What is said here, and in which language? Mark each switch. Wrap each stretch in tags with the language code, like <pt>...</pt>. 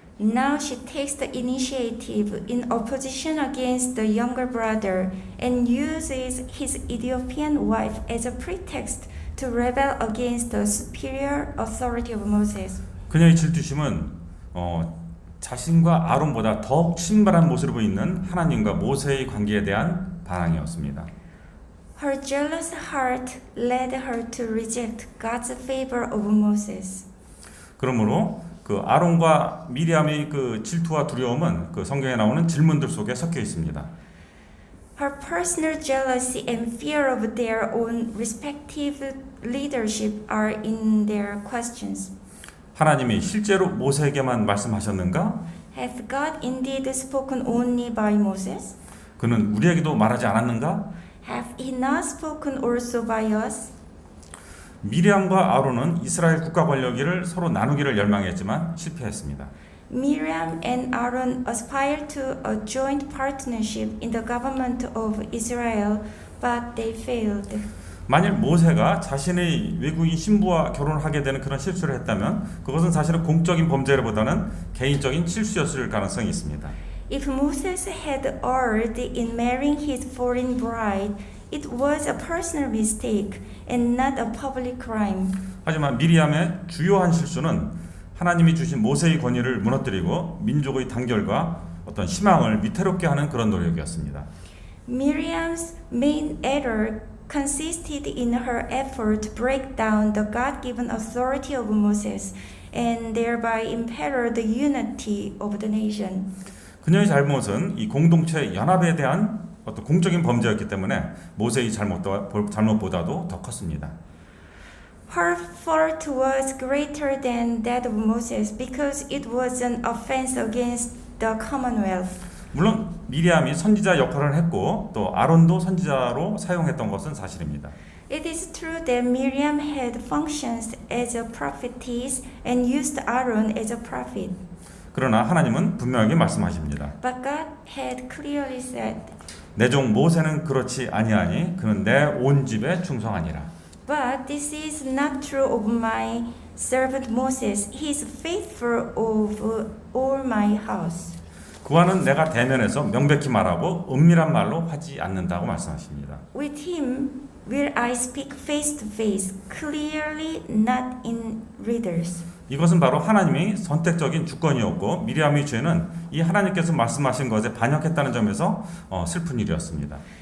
<en>Now she takes the initiative in opposition against the younger brother and uses his Ethiopian wife as a pretext to rebel against the superior authority of Moses.</en> <ko>그녀의 질투심은 자신과 아론보다 더욱 신발한 모습을 보이는 하나님과 모세의 관계에 대한 반항이었습니다.</ko> <en>Her jealous heart led her to reject God's favor of Moses.</en> <ko>그러므로 그 아론과 미리암의 그 질투와 두려움은 그 성경에 나오는 질문들 속에 섞여 있습니다.</ko> <en>Her personal jealousy and fear of their own respective leadership are in their questions.</en> <ko>하나님이 실제로 모세에게만 말씀하셨는가?</ko> <en>Hath God indeed spoken only by Moses?</en> <ko>그는 우리에게도 말하지 않았는가?</ko> <en>Hath he not spoken also by us?</en> <ko>미리암과 아론은 이스라엘 국가 권력을 서로 나누기를 열망했지만 실패했습니다.</ko> <en>Miriam and Aaron aspired to a joint partnership in the government of Israel, but they failed.</en> <ko>만일 모세가 자신의 외국인 신부와 결혼을 하게 되는 그런 실수를 했다면 그것은 사실은 공적인 범죄보다는 개인적인 실수였을 가능성이 있습니다.</ko> <en>If Moses had erred in marrying his foreign bride, it was a personal mistake and not a public crime.</en> <ko>하지만 미리암의 주요한 실수는 하나님이 주신 모세의 권위를 무너뜨리고 민족의 단결과 어떤 희망을 위태롭게 하는 그런 노력이었습니다.</ko> <en>Miriam's main error consisted in her effort to break down the God-given authority of Moses and thereby imperil the unity of the nation.</en> <ko>그녀의 잘못은 이 공동체 연합에 대한 어떤 공적인 범죄였기 때문에 모세의 잘못보다도 더 컸습니다.</ko> <en>Her fault was greater than that of Moses because it was an offense against the Commonwealth.</en> <ko>물론 미리암이 선지자 역할을 했고 또 아론도 선지자로 사용했던 것은 사실입니다.</ko> <en>It is true that Miriam had functions as a prophetess and used Aaron as a prophet.</en> <ko>그러나 하나님은 분명하게 말씀하십니다.</ko> <en>But God had clearly said,</en> <ko>내 종 모세는 그렇지 아니하니 그는 내 온 집에 충성하니라.</ko> <en>But this is not true of my servant Moses. He is faithful of all my house.</en> <ko>그와는 내가 대면해서 명백히 말하고 은밀한 말로 하지 않는다고 말씀하십니다.</ko> <en>With him will I speak face to face, clearly not in riddles.</en> <ko>이것은 바로 하나님이 선택적인 주권이었고 미리암의 죄는 이 하나님께서 말씀하신 것에 반역했다는 점에서 슬픈 일이었습니다.</ko>